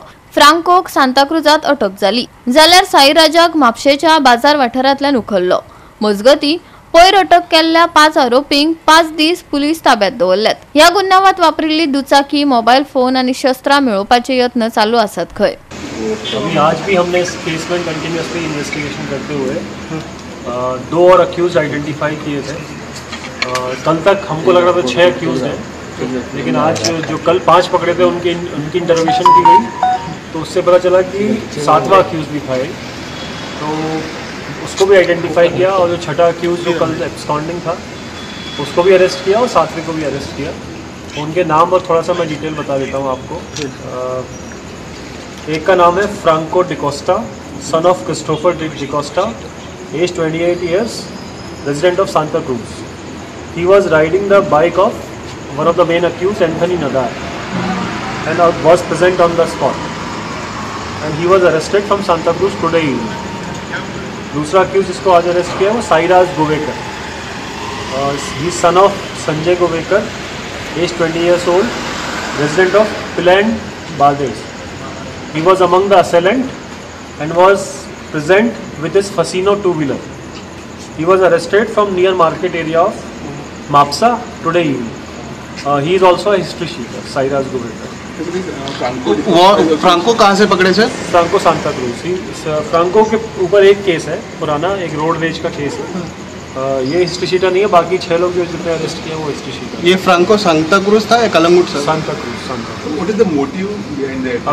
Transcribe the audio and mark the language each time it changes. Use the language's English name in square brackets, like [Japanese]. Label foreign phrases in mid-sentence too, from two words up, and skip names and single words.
[Konkani] फ्रांकोक सांताक्रूजात अटक जाली जाल्यार साईराजाक म्हापशेच्या बाजार वाठारांतल्यान उखल्लो. मजगती पयर अटक केल्ल्या 5 आरोपींक 5 दीस पुलीस ताब्यात दवरल्यात. ह्या गुन्यांवात वापरिल्ली दुचाकी, मोबाईल फोन आणि शस्त्रां मेळोवपाचे यत्न चालू आसात खंय. [Hindi] आज भी हमने इस केस में [English] continuously investigation [Hindi] करते हुए 2 और [English] accused identify [Hindi] किए थे. कल तक हमको लग रहा था 6 अक्यूज हैं, लेकिन आज जो कल 5 पकड़े थे उनकी इंटरोगेशन की गई तो उससे पता चला कि 7वां अक्यूज भी था. तो उसको भी आइडेंटिफाई किया और जो 6ठा अक्यूज जो कल एब्सकॉन्डिंग था उसको भी अरेस्ट किया और 7वें को भी अरेस्ट किया. उनके नाम और थोड़ा सा मैं डिटेल बता देता हूँ आपको. एक का नाम है [English] Franco D'Costa, son of Christopher D'Costa, age 28 years, resident of Santa Cruz. He was riding the bike of one of the main accused Anthony Nadar and was present on the spot and he was arrested from Santa Cruz today evening. [Hindi] दूसरा अक्यूज जिसको आज अरेस्ट किया वो साईराज गोवेकर. [English] He son of Sanjay Govekar, एज 20 years old, resident of Piland, Bardes. He was among the assailant and was present with his Fasino 2-wheeler. He was arrested from near market area of Mapsa today evening. He is also a history sheeter, Sairaj Goveker. [Hindi] फ्रांको कहाँ से पकड़े सर? फ्रांको सांता क्रूज. फ्रांको के ऊपर एक केस है पुराना, एक रोडवेज का केस है. ये [English] history sheeter [Hindi] नहीं है. बाकी 6 लोग जो जितने अरेस्ट किए वो [English] history sheeter. [Hindi] ये फ्रांको सांता क्रूज था या कलंगुट सर? सांता क्रूज. [English] What is the motive behind that?